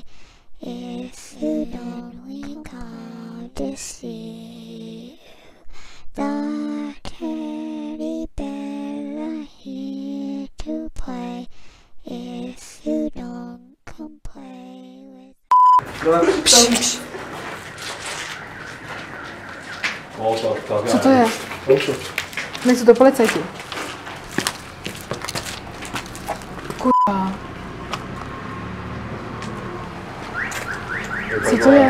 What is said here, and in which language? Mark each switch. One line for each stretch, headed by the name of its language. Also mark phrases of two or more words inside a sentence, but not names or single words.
English: If you don't come to see, the teddy bear are here to play. If you don't come play with.
Czech: Co to je? Nejsou to policajti. Kurva. Co to je?